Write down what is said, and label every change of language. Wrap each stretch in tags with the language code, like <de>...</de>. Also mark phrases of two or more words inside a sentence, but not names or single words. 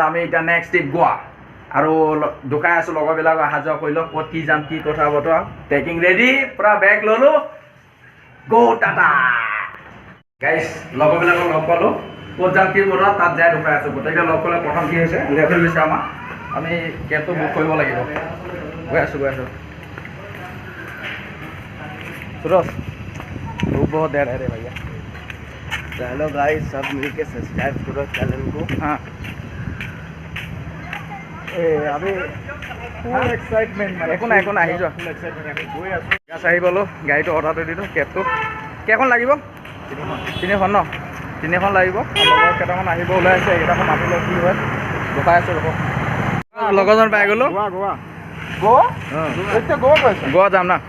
<as>আমি এতিয়া নেক্সট ট্ৰিপ গোৱা আৰু ঢুকাই আছোঁ। লগৰবিলাক অহা যোৱা কৰি লওক, ক'ত কি যাম, কি কথা বতৰা। পেকিং ৰেডি, পূৰা বেগ ল'লোঁ, গ' টাটা। গাইজ লগৰবিলাকক লগ পালোঁ, ক'ত যাম কি বতৰা, তাত যাই ঢুকাই আছোঁ। গোটেইকেইটা লগ কৰিলে প্ৰথম কি হৈছে, লেট হৈ গৈছে আমাৰ। আমি কেবটো বুক কৰিব লাগিব। গৈ আছোঁ।</as> <hi>सूरज धूप बहुत दे रहे भैया। चलो गाइस सब मिलके सब्सक्राइब करो चैनल को। हाँ</hi> <en>अभी full excitement</en> <as>একো নাই আহি যোৱা। গাছ আহি পালোঁ, গাড়ীটো অৰ্ডাৰটো দিলোঁ। কেবটো কেইখন লাগিব? তিনিখন ন? তিনিখন লাগিব। লগৰ কেইটামান আহিব ওলাই আছে, এইকেইটাকো মাতি লওঁ কি হয়। ৰখাই আছোঁ ৰ'ব। লগৰজন পাই গ'লোঁ। গোৱা যাম না?</as>